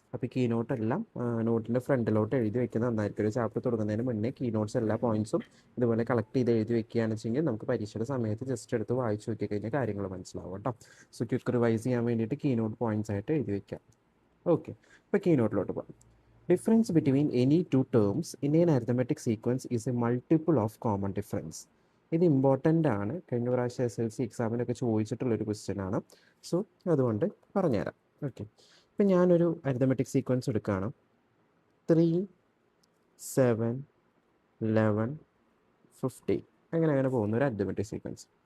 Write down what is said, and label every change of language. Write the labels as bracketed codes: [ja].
[ml] അപ്പോൾ കീ നോട്ടെല്ലാം നോട്ടിൻ്റെ ഫ്രണ്ടിലോട്ട് എഴുതി വെക്കുന്നത് നന്നായിരിക്കും. ഒരു ചാപ്റ്റർ തുടങ്ങുന്നതിന് മുന്നേ കീ നോട്ട്സ് എല്ലാ പോയിൻറ്റ്സും ഇതുപോലെ കളക്ട് ചെയ്ത് എഴുതി വെക്കുകയാണെന്ന് വെച്ചെങ്കിൽ നമുക്ക് പരീക്ഷയുടെ സമയത്ത് ജസ്റ്റ് എടുത്ത് വായിച്ച് നോക്കി കഴിഞ്ഞാൽ കാര്യങ്ങൾ മനസ്സിലാവും കേട്ടോ. സോ ക്വിക്ക് റിവൈസ് ചെയ്യാൻ വേണ്ടിയിട്ട് കീ നോട്ട് പോയിൻറ്റ്സ് ആയിട്ട് എഴുതി വയ്ക്കാം. ഓക്കെ, ഇപ്പോൾ കീ നോട്ടിലോട്ട് പോകാം. [en] Difference between any two terms in an arithmetic sequence is a multiple of common difference. [ml] ഇത് ഇമ്പോർട്ടൻ്റ് ആണ്. കഴിഞ്ഞ പ്രാവശ്യം SLC എക്സാമിനൊക്കെ ചോദിച്ചിട്ടുള്ളൊരു ക്വസ്റ്റ്യൻ ആണ്. സോ അതുകൊണ്ട് പറഞ്ഞുതരാം. ഓക്കെ, ഇപ്പം ഞാനൊരു അരിതമെറ്റിക് സീക്വൻസ് എടുക്കുകയാണ്. 3, 7, 11, 50 അങ്ങനെ പോകുന്നു ഒരു അരിതമെറ്റിക് സീക്വൻസ്.